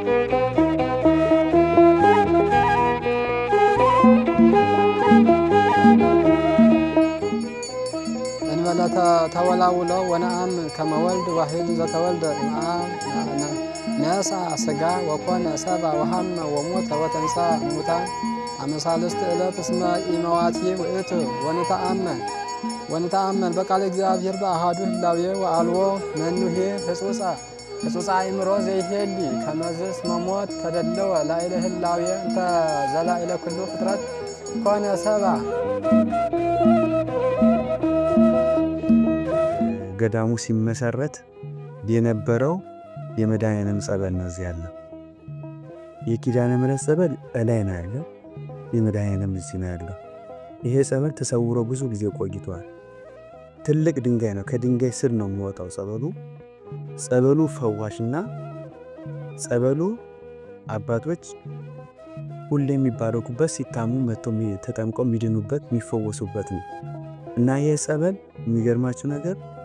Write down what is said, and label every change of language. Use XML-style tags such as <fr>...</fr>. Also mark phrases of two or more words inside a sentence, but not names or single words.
<gez>ተወላውሎ ወነአም ከመወልድ ዋሂድ ዘተወልደ ነሳ ስጋ ወኮነ ሰባ ወሐመ ወሞተ ወተንሳ እሙታን አመሳልስት ዕለት እስመ ኢመዋቲ ውእቱ ወንተአመን በቃለ እግዚአብሔር በአሐዱ ህላዌ ወአልቦ መኑሄ ህጹጻ አእምሮ ዘይሄሊ ከመዝስ መሞት ተደለወ ላዕለ ህላዌ እንተ ዘላዕለ ኩሉ ፍጥረት ኮነ ሰባ።</gez> <am>ገዳሙ ሲመሰረት የነበረው የመድኃኔዓለም ጸበል ነው። እዚህ ያለው የኪዳነ ምሕረት ጸበል እላይ ነው ያለው። የመድኃኔዓለም እዚህ ነው ያለው። ይሄ ጸበል ተሰውሮ ብዙ ጊዜ ቆይቷል። ትልቅ ድንጋይ ነው። ከድንጋይ ስር ነው የሚወጣው ጸበሉ። ጸበሉ ፈዋሽና ጸበሉ አባቶች ሁሌ የሚባረኩበት ሲታሙ መጥተው ተጠምቀው የሚድኑበት የሚፈወሱበት ነው እና ይሄ ጸበል የሚገርማችሁ ነገር</am>